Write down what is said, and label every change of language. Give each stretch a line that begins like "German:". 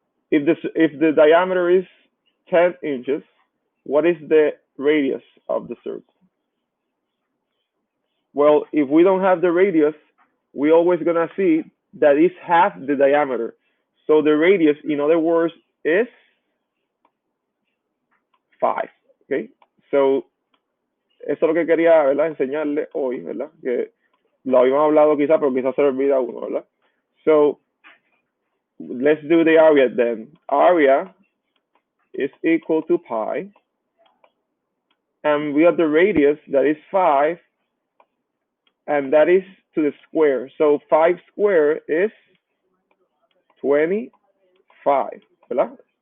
English: If the diameter is 10 inches, what is the radius of the circle? Well, if we don't have the radius, we always gonna see that it's half the diameter. So the radius, in other words, is 5.
Spanish: Okay, so eso es lo que quería, ¿verdad? Enseñarle hoy, ¿verdad? Que lo habíamos hablado quizá, pero quizás se olvida uno, ¿verdad?
English: So let's do the area then. Area is equal to pi, and we have the radius that is 5, and that is to the square. So 5 squared is 25, ¿verdad?